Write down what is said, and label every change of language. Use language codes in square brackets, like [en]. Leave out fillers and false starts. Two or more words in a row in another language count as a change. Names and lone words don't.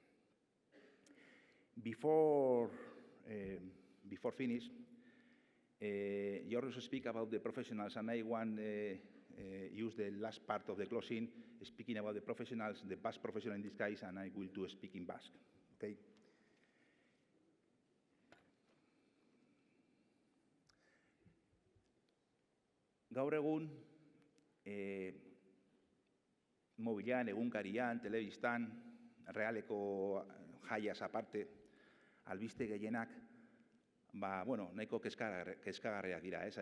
[en] Before finish, you also speak about the professionals, and I want use the last part of the closing, speaking about the professionals, the Basque professional in this case, and I will do speak in Basque. Okay. [eu] Gaur egun, mobilan, egunkarian, telebistan, realeko jaiaz aparte, albiste gehienak, nahiko kezkagarriak dira, ez?